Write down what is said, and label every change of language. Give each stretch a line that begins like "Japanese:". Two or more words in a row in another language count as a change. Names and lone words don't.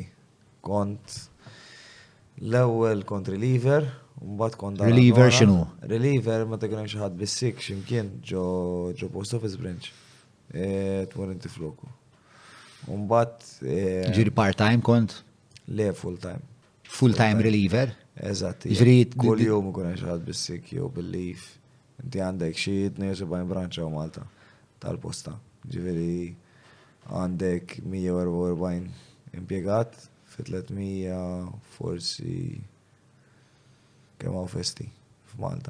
Maltese: Kont l-ewwel kont reliever, u mbagħad kont Reliever x'inhu? Reliever meta kien hemm xi ħadd bis-sik x'imkien ġo
English: post office branch.
Maltese: Tmur inti floku. U mbagħad Ġiri part-time kont? le full-time.
English: Full-time reliever?
Maltese: Eżatt. Ġifieri Kull jum ikun hemm xi ħadd bis-sik jew bil-leave. Inti għandek xi 72 branċa u Malta tal-posta. Ġifieri għandek 144 impjegat fi 300 forsi kemm hawn festi f'Malta.